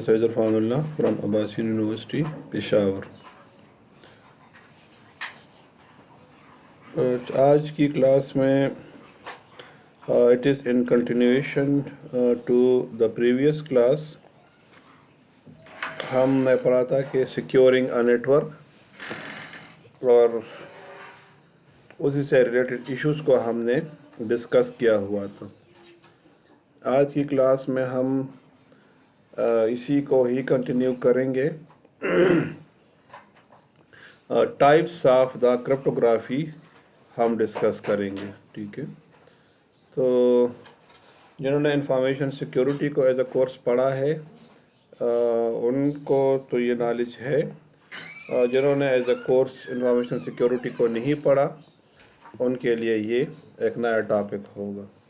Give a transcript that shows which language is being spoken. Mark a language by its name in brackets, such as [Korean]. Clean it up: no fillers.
[English] Sayyid Irfanullah from Abbasi University, Peshawar. [Urdu] آج کی class میں [English] it is in continuation to the previous class. [Urdu] ہم نے پڑھا تھا کہ [English] securing a network [Urdu] اور اسی سے ریلیٹڈ ایشوز کو ہم نے ڈسکس کیا ہوا تھا. آج کی کلاس میں ہم اسی کو ہی کنٹینیو کریں گے. ٹائپس آف دا کرپٹوگرافی ہم ڈسکس کریں گے. ٹھیک ہے، تو جنہوں نے انفارمیشن سیکیورٹی کو ایز اے کورس پڑھا ہے ان کو تو یہ نالج ہے. جنہوں نے as a course information security کو نہیں پڑھا ان کے لیے یہ ایک نیا ٹاپک ہوگا.